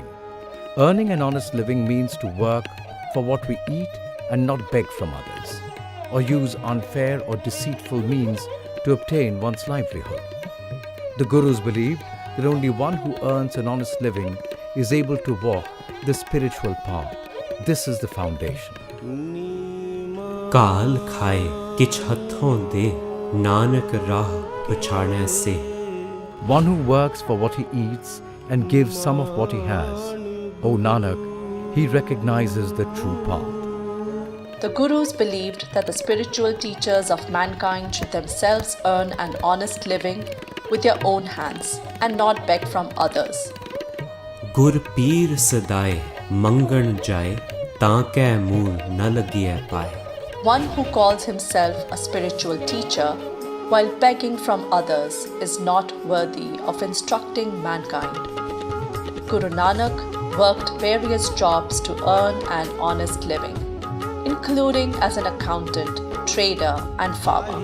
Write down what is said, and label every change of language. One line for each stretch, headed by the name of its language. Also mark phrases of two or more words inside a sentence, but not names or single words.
English: Earning an honest living means to work for what we eat and not beg from others, or use unfair or deceitful means to obtain one's livelihood. The Gurus believed that only one who earns an honest living is able to walk the spiritual path. This is the foundation.
Punjabi: ਕਾਲ ਖਾਏ ਕਿਛ ਹਥੋਂ ਦੇ, ਨਾਨਕ ਰਾਹ ਪਛਾੜੈ ਸੇ.
English: One who works for what he eats and gives some of what he has, O Nanak, he recognizes the true path. The gurus believed that the spiritual teachers of mankind should themselves earn an honest living with their own hands and not beg from others.
Punjabi: ਗੁਰ ਪੀਰ ਸਦਾਏ ਮੰਗਣ ਜਾਏ, ਤਾਕੈ ਮੂਲ ਨ ਲਗਿਏ ਪਾਏ.
English: One who calls himself a spiritual teacher while begging from others is not worthy of instructing mankind. Guru Nanak worked various jobs to earn an honest living, including as an accountant, trader, and farmer.